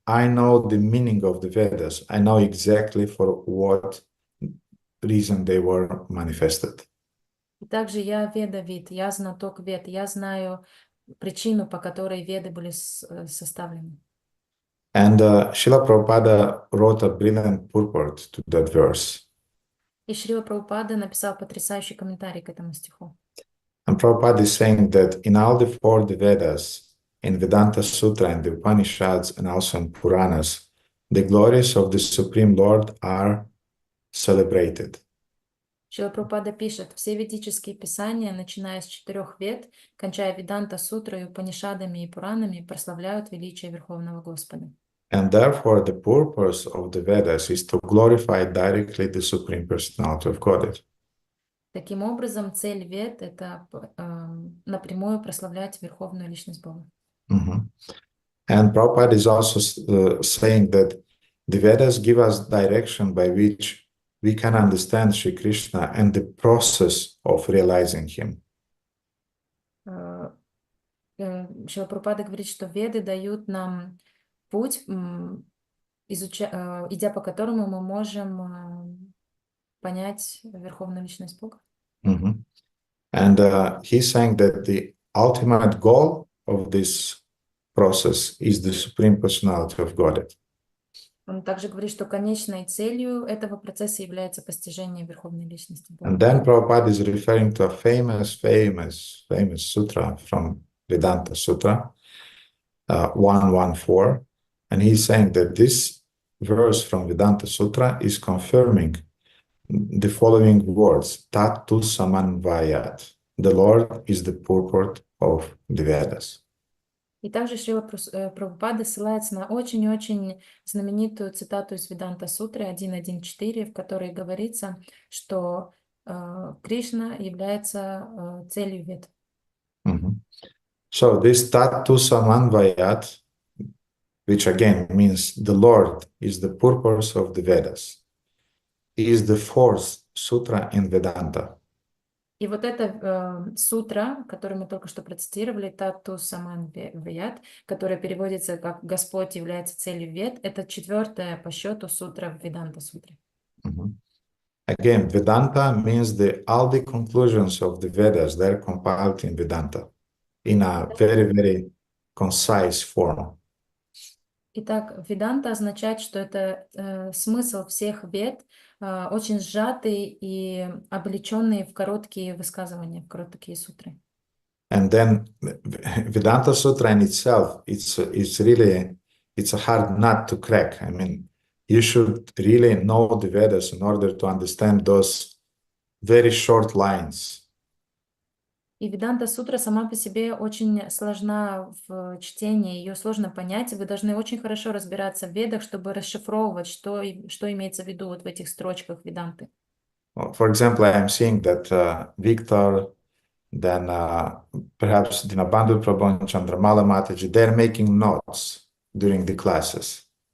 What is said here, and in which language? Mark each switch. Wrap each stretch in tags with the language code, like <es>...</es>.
<en>I know the meaning of the Vedas. I know exactly for what reason they were manifested.</en> <ru>И также я Ведавид, я знаток вед, я знаю причину, по которой веды были составлены.</ru> <en>And Srila Prabhupada wrote a brilliant purport to that verse.</en> <ru>И Шрила Прабхупада написал потрясающий комментарий к этому стиху.</ru> <en>And Prabhupada is saying that in all the four Vedas, in Vedanta Sutra and the Upanishads and also in Puranas, the glories of the Supreme Lord are celebrated.</en> <ru>Шрила Прабхупада пишет, все ведические писания, начиная с 4 вед, кончая Веданта Сутрой, Упанишадами и Пуранами, прославляют величие Верховного Господа.</ru> <en>And therefore, the purpose of the Vedas is to glorify directly the Supreme Personality of Godhead.</en> <ru>Таким образом, цель вед — это напрямую прославлять Верховную Личность Бога.</ru> <en>And Prabhupada is also saying that the Vedas give us direction by which we can understand Sri Krishna and the process of realizing him.</en> <ru>Шрила Прабхупада говорит, что веды дают нам путь, идя по которому мы можем понять Верховную Личность Бога.</ru> <en>And he's saying that the ultimate goal of this process is the Supreme Personality of Godhead.</en> <ru>Он также говорит, что конечной целью этого процесса является постижение Верховной Личности Бога.</ru> <en>And then Prabhupada is referring to a famous sutra from Vedanta Sutra, 114. And he's saying that this verse from Vedanta Sutra is confirming the following words, Tattu Samanvayat. The Lord is the purport of the Vedas.</en> <ru>И также Шрила Прабхупада ссылается на очень-очень знаменитую цитату из Веданта Сутры 1.1.4, в которой говорится, что Кришна является целью вед.</ru> <en>So this Tattu Samanvayat, which again means the Lord is the purpose of the Vedas, is the fourth sutra in Vedanta.</en> <ru>И вот эта сутра, которую мы только что процитировали, Татту Саман Ваят, которая переводится как «Господь является целью вед», это 4-я по счету сутра в Веданта Сутре.</ru> <en>Again, Vedanta means all the conclusions of the Vedas, they're compiled in Vedanta in a very, very concise form.</en> <ru>Итак, веданта означает, что это смысл всех вед, очень сжатый и облеченный в короткие высказывания, в короткие сутры.</ru> <en>And then Vedanta Sutra in itself, it's really, it's a hard nut to crack. I mean, you should really know the Vedas in order to understand those very short lines.</en> <ru>И Веданта Сутра сама по себе очень сложна в чтении, ее сложно понять, и вы должны очень хорошо разбираться в ведах, чтобы расшифровывать, что имеется в виду вот в этих строчках Веданты.</ru> <en>For example, I'm seeing that Victor, then perhaps Dinabandhu Prabhu and Chandramala Mataji, they're making notes during the classes.</en>